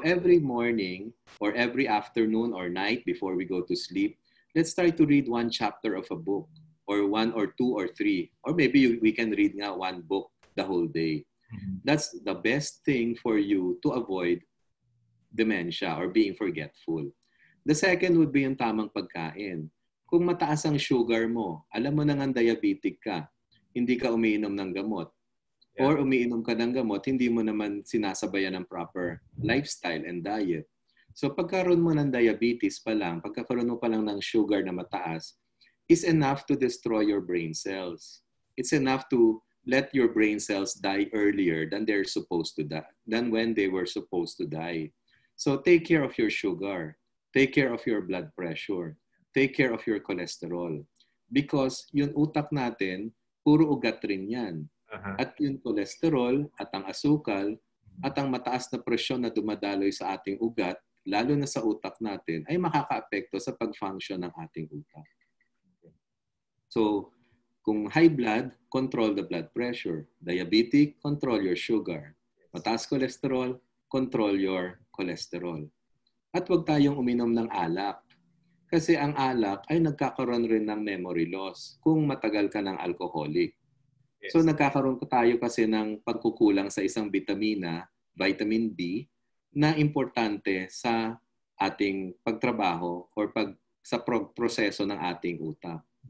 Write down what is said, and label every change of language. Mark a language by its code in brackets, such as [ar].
[en] So every morning or every afternoon or night before we go to sleep, let's try to read one chapter of a book or 1 or 2 or 3. Or maybe we can read nga one book the whole day. Mm-hmm. That's the best thing for you to avoid dementia or being forgetful. The second would be yung tamang pagkain. [tl] Kung mataas ang sugar mo, alam mo nang diabetic ka, hindi ka umiinom ng gamot. Yeah. Or umiinom ka ng gamot, hindi mo naman sinasabayan ng proper lifestyle and diet. So pagkaroon mo ng diabetes pa lang, pagkakaroon mo pa lang ng sugar na mataas, is enough to destroy your brain cells. [en] It's enough to let your brain cells die earlier than they're supposed to die, than when they were supposed to die. So take care of your sugar. Take care of your blood pressure. Take care of your cholesterol. [tl] Because yung utak natin, puro ugat rin yan. Uh-huh. At yung cholesterol, at ang asukal, at ang mataas na presyon na dumadaloy sa ating ugat, lalo na sa utak natin, ay makaka-apekto sa pag-function ng ating utak. [en] So, kung high blood, control the blood pressure. Diabetic, control your sugar. Mataas cholesterol, control your cholesterol. [tl] At huwag tayong uminom ng alak. Kasi ang alak ay nagkakaroon rin ng memory loss kung matagal ka ng alcoholic. Yes. So nagkakaroon tayo kasi ng pagkukulang sa isang vitamina, vitamin B, na importante sa ating pagtrabaho or sa proseso ng ating utak.